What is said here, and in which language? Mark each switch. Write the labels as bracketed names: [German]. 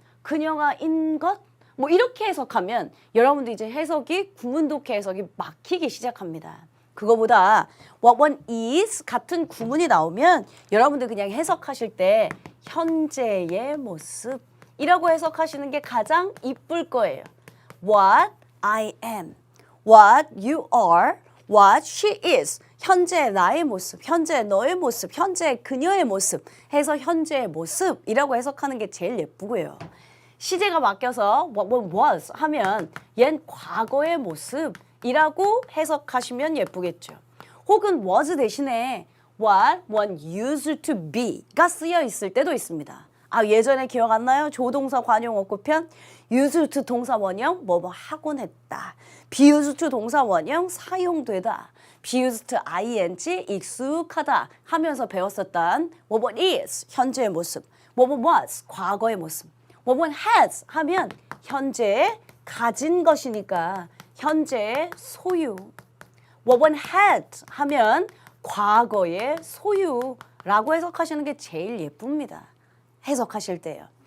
[Korean] 그녀가 in 것? 뭐 이렇게 해석하면 여러분들 이제 해석이 구문독해 해석이 막히기 시작합니다. 그거보다 [English] what one is [Korean] 같은 구문이 나오면 여러분들 그냥 해석하실 때 현재의 모습 이라고 해석하시는 게 가장 이쁠 거예요. [English] What I am, what you are, what she is. [Korean] 현재 나의 모습, 현재 너의 모습, 현재 그녀의 모습 해서 현재의 모습이라고 해석하는 게 제일 예쁘고요. 시제가 바뀌어서 [English] what was [Korean] 하면 얜 과거의 모습이라고 해석하시면 예쁘겠죠. 혹은 was 대신에 [English] what one used to be [Korean] 가 쓰여 있을 때도 있습니다. 아, 예전에 기억 안 나요? 조동사 관용어구 편 used to 동사 원형 뭐뭐 하곤 했다. [English] be used to [Korean] 동사 원형 사용되다. [English] be used to ing [Korean] 익숙하다 하면서 배웠었던 [English] what is [Korean] 현재의 모습. [English] what was [Korean] 과거의 모습. [English] what has [Korean] 하면 현재 가진 것이니까 현재의 소유. [English] what had [Korean] 하면 과거의 소유라고 해석하시는 게 제일 예쁩니다. 해석하실 때요.